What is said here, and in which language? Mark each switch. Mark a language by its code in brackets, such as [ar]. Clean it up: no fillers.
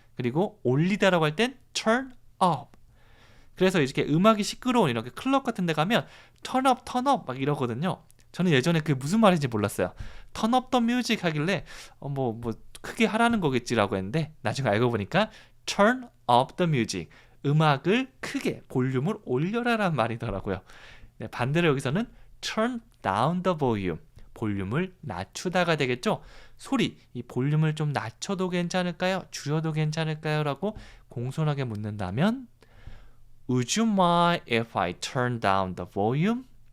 [ko] 그리고 올리다라고 할 땐 turn up. 그래서 이렇게 음악이 시끄러운 이렇게 클럽 같은 데 가면 [en] turn up, turn up [ko] 막 이러거든요. 저는 예전에 그게 무슨 말인지 몰랐어요. [en] turn up the music [ko] 하길래 뭐 크게 하라는 거겠지라고 했는데 나중에 알고 보니까 [en] turn up the music. [ko] 음악을 크게 볼륨을 올려라라는 말이더라고요. 네, 반대로 여기서는 [en] turn down the volume. [ko] 볼륨을 낮추다가 되겠죠. 소리, 이 볼륨을 좀 낮춰도 괜찮을까요? 줄여도 괜찮을까요? 라고 공손하게 묻는다면 [en] Would you mind if I turn down the volume?